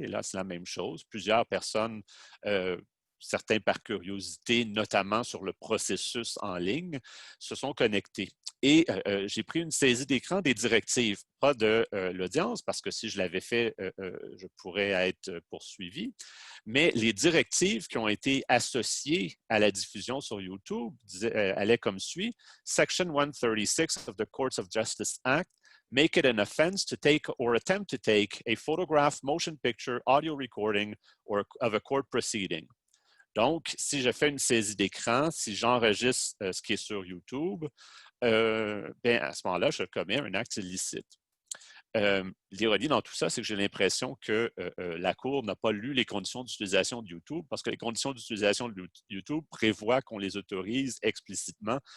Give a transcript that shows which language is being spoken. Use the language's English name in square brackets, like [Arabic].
[French] Et là, c'est la même chose. Plusieurs personnes, certains par curiosité, notamment sur le processus en ligne, se sont connectés. Et j'ai pris une saisie d'écran des directives, pas de l'audience, parce que si je l'avais fait, je pourrais être poursuivi. Mais les directives qui ont été associées à la diffusion sur YouTube allaient comme suit. [English] Section 136 of the Courts of Justice Act make it an offense to take or attempt to take a photograph, motion picture, audio recording of a court proceeding. [French] Donc, si je fais une saisie d'écran, si j'enregistre ce qui est sur YouTube, à ce moment-là, je commets un acte illicite. L'ironie dans tout ça, c'est que j'ai l'impression que la Cour n'a pas lu les conditions d'utilisation de YouTube parce que les conditions d'utilisation de YouTube prévoient qu'on les autorise explicitement.